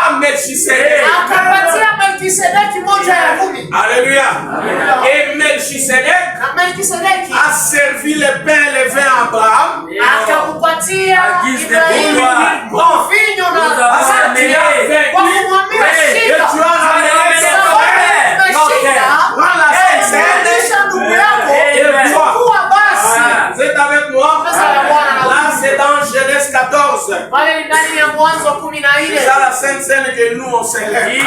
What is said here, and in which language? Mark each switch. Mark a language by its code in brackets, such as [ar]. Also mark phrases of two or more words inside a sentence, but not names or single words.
[sw] Melchisedeki. Akapatia Melkisedeki moja ya 10. [fr] Alléluia. Et Melchisedeki a servi le pain et le vin à Abraham. [sw] Akampatia Ibrahimu vinyo na [fr] Et tu as ramené ses frères. Prends la scène. Et toi. Vous êtes avec moi? Là, c'est dans Genèse 14. C'est la sainte scène que nous on célèbre.